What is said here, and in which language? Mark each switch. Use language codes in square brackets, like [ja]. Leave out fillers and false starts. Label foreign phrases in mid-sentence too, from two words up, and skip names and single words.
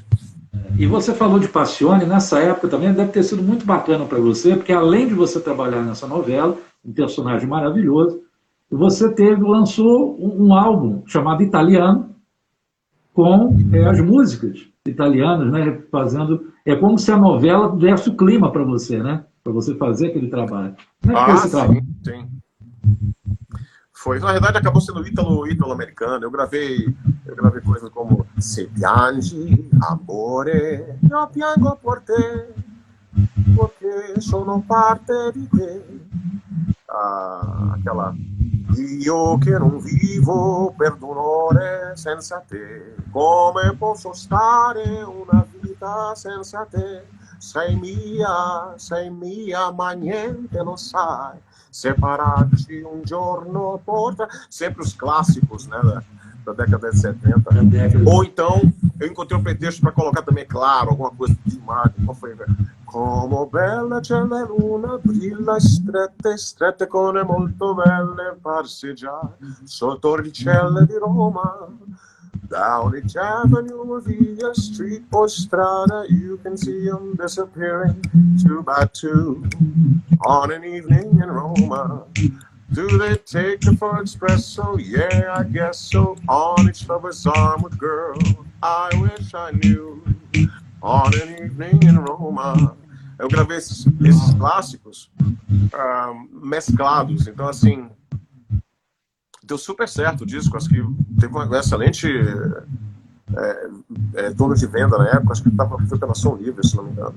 [pt] E você falou de Passione, nessa época também deve ter sido muito bacana para você, porque além de você trabalhar nessa novela, um personagem maravilhoso, você lançou um álbum chamado Italiano, com as músicas italianas, né, fazendo... É como se a novela desse o clima para você, né? Para você fazer aquele trabalho. Como é que foi esse trabalho? Sim. Foi, na verdade, acabou sendo ítalo-americano. Eu gravei coisas como [it] Se piangi, amore, io piango por te, porque sono parte di te. [pt] Aquela... [it] Io che non vivo per d'onore senza te, come posso stare una vita senza te? Sei mia, ma niente lo sai. Separarci un giorno porta... [pt] Sempre os clássicos, né, da década de 70. Ou então, eu encontrei um pretexto para colocar também, claro, alguma coisa de Marco. Qual foi, velho? [it] Como bella c'è la luna, brilla strette, strette con molto belle passeggiare sotto il cielo di Roma. [en] Down each avenue, via street or strada, you can see them disappearing 2 by 2 on an evening in Roma. Do they take the for espresso? Yeah, I guess so. On each lover's arm with girl I wish I knew. On an evening in Roma. [pt] Eu gravei esses clássicos mesclados. Então, assim, deu super certo o disco. Acho que teve uma excelente dono de venda na época. Acho que foi pela Som Livre, se não me engano.